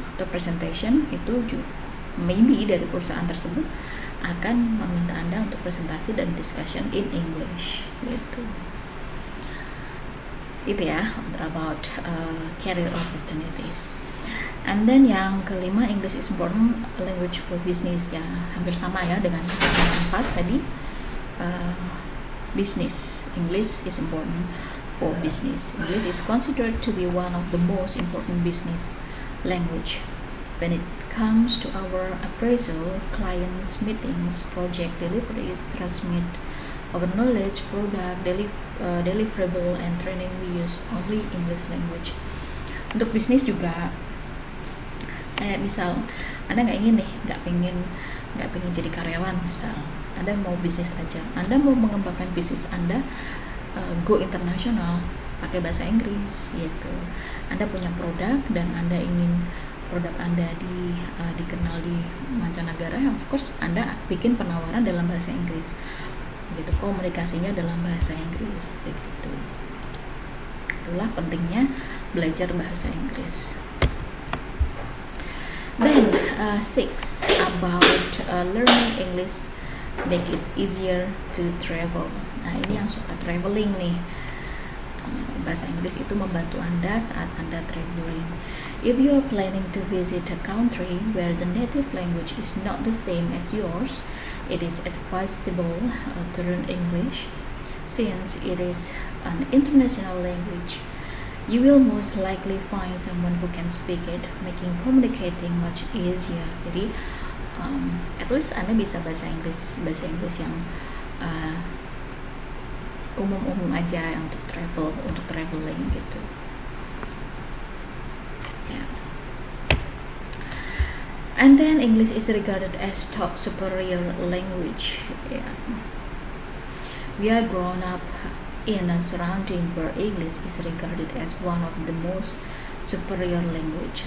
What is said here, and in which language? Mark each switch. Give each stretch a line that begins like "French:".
Indonesian: Atau presentation itu maybe dari perusahaan tersebut akan meminta Anda untuk presentasi dan
English: discussion in English
Indonesian: gitu. Itu ya
English: about career opportunities. And then
Indonesian: yang kelima,
English: English is important language for business,
Indonesian: ya hampir sama ya dengan yang 4 tadi.
English: Business, English is important for business. English is considered to be one of the most important business language when it comes to our appraisal, clients, meetings, project deliveries, transmit our knowledge, product, deliverable, and training. We use only English language.
Indonesian: Untuk bisnis juga, misal Anda nggak pengen jadi karyawan, misal Anda mau bisnis aja, Anda mau mengembangkan bisnis Anda go internasional pakai bahasa Inggris gitu. Anda punya produk dan Anda ingin produk Anda dikenal di mancanegara,
English: of course
Indonesian: Anda bikin penawaran dalam bahasa Inggris gitu, komunikasinya dalam bahasa Inggris begitu. Itulah pentingnya belajar bahasa Inggris.
English: Then 6 about learning English make it easier to travel.
Indonesian: Nah, ini yang suka traveling nih, bahasa Inggris itu membantu Anda saat Anda traveling.
English: If you are planning to visit a country where the native language is not the same as yours, it is advisable to learn English since it is an international language. You will most likely find someone who can speak it, making communicating much easier.
Indonesian: Jadi
English: at least
Indonesian: Anda bisa bahasa Inggris yang umum-umum aja untuk traveling gitu.
English: Yeah. And then English is regarded as top superior language. Yeah. We are grown up in a surrounding where English is regarded as one of the most superior language.